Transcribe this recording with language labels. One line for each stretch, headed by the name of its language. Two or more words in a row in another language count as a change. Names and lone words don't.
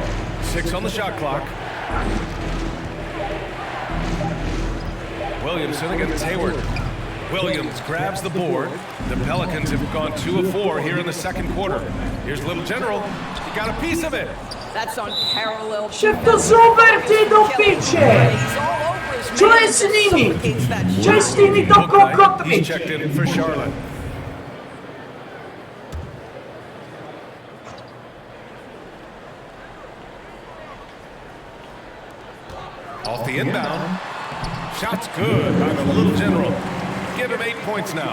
English: 6 on the shot clock. Williamson against Hayward. Williams grabs the board. The Pelicans have gone 2 of 4 here in the second quarter. Here's Little General. He got a piece of it. That's unparalleled.
Slovak: Však to zoberte do piče! Čo je s nimi? Čo je s týmito kokotmi?
English: He's checked in for Charlotte. Off the inbound. Shot's good by the Little General. Give him 8 points now.